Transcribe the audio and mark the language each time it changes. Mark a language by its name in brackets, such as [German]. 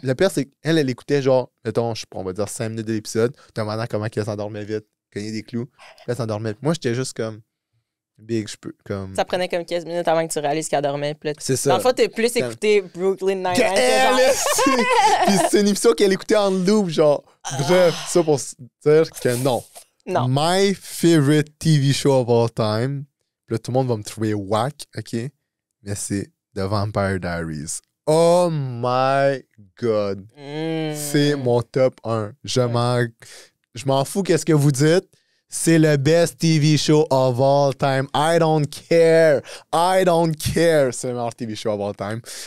[French] le pire, c'est qu'elle, elle écoutait genre, mettons, on va dire 5 minutes de l'épisode, demandant comment elle s'endormait vite, cogner des clous. Puis elle s'endormait. Moi, j'étais juste comme, big, je peux, comme... Ça prenait comme 15 minutes avant que tu réalises qu'elle dormait. Puis là, C'est ça. dans le fond, t'as plus écouté Brooklyn Nine-Nine que Elle, genre... Puis c'est une émission qu'elle écoutait en loop, genre. Bref, ça pour dire que non. Non. [English] My favorite TV show of all time. [French] Puis là, tout le monde va me trouver whack, OK? Mais c'est The Vampire Diaries. Oh my God. C'est mon top 1. Je m'en fous qu'est-ce que vous dites. C'est le [English] best TV show of all time. I don't care. I don't care. [French] C'est le meilleur [English] TV show of all time.